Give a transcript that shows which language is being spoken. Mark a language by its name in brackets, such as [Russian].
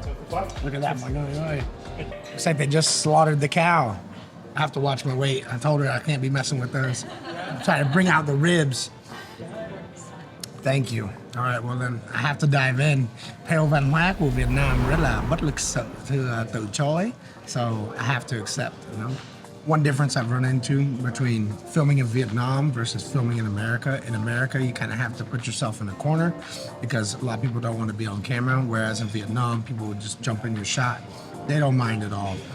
[English] Look at that. Looks like they just slaughtered the cow. I have to watch my weight. I told her I can't be messing with those. I'm trying to bring out the ribs. Thank you. All right, well then I have to dive in. [Vietnamese] Theo văn hóa của Việt Nam rất là bất lịch sự từ chối. [English] So I have to accept, One difference I've run into between filming in Vietnam versus filming in America. In America, you kind of have to put yourself in a corner because a lot of people don't want to be on camera, whereas in Vietnam, people would just jump in your shot. They don't mind at all.